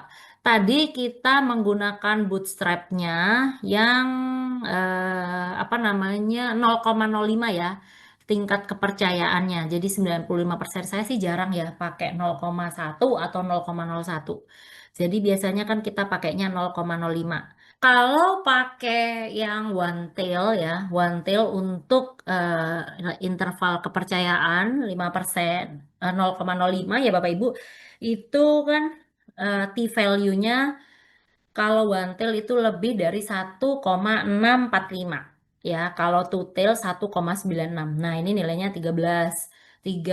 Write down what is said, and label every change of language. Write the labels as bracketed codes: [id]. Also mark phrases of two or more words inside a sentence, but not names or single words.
[id] Tadi kita menggunakan bootstrap-nya yang apa namanya 0,05 ya tingkat kepercayaannya. Jadi 95% saya sih jarang ya pakai 0,1 atau 0,01. Jadi biasanya kan kita pakainya 0,05. Kalau pakai yang [en] one tail [id] ya, [en] one tail [id] untuk interval kepercayaan 5%, 0,05 ya Bapak Ibu, itu kan T-value-nya kalau [en] one tail [id] itu lebih dari 1,645. Ya, kalau [en] two tail [id] 1,96. Nah, ini nilainya 13. 3.